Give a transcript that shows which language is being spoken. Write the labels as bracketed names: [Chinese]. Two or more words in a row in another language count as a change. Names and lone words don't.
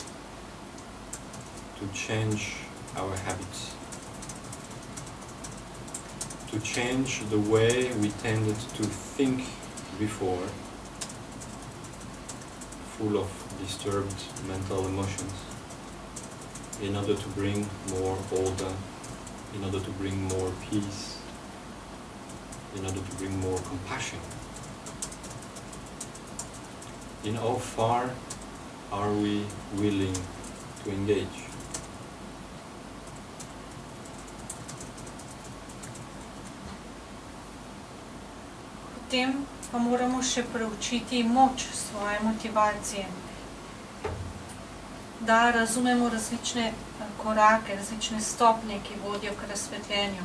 [English] to change our habits, to change the way we tended to think before, full of disturbed mental emotions, in order to bring more order, in order to bring more peace, in order to bring more compassion? In how far are we willing to engage? [Slovenian] Potem pa moramo še preučiti moč svoje motivacije, da razumemo različne korake, različne stopnje, ki vodijo k razsvetljenju.